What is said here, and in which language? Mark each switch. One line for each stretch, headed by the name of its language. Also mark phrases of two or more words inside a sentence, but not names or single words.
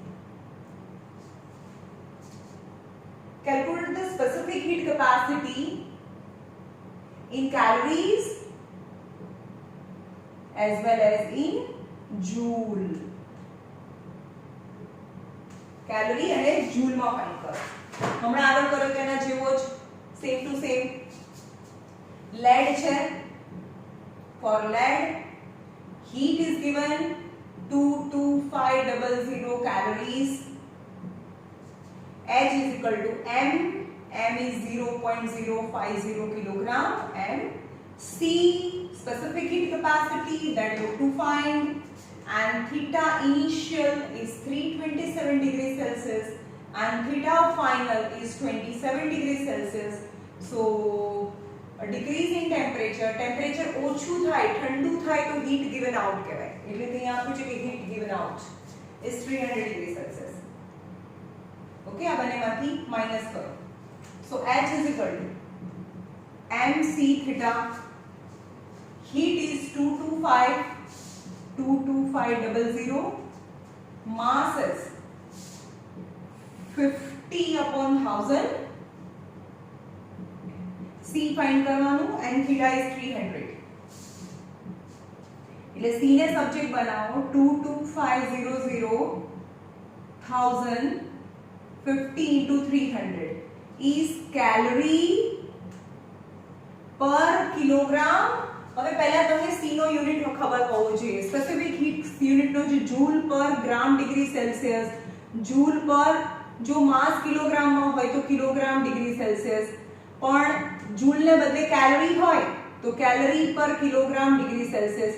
English: Calculate the specific heat capacity in calories as well as in joule.
Gujarati: Calorie અને joule માં ફાઇન્ડ કરો. હમણાં આગળ કર્યો તેના જેવો જ
English: same to same.
Gujarati: lead છે.
English: For lead heat is given 22500 calories. H is equal to m. M is 0.050 kilogram. M. C specific heat capacity that you have to find. And theta initial is 327 degrees Celsius and theta final is 27 degrees Celsius. So a decrease in temperature
Gujarati: ઓછું થાય ઠંડુ થાય તો
English: heat given out કહેવાય.
Gujarati: એટલે તે આપ્યું છે કે
English: heat given out is 300 degrees Celsius.
Gujarati: ઓકે, આ બંનેમાંથી માઈનસ કરો.
English: So H is equal to mc theta. Heat is 22500. Mass is 50 upon 1000. C find કરવાનું and theta is 300.
Gujarati: એટલે C ને સબ્જેક્ટ બનાવો
English: 22500 1000 50 into 300 is calorie per kilogram.
Gujarati: હવે પહેલા તમને C નો યુનિટ ખબર હોવો જોઈએ.
English: specific heat unit
Gujarati: નો જે
English: joule per gram degree Celsius, joule per
Gujarati: જો
English: mass kilogram
Gujarati: માં હોય તો
English: kilogram degree Celsius,
Gujarati: પણ જૂલ ને બદલે કેલરી હોય તો
English: calorie per kilogram degree Celsius.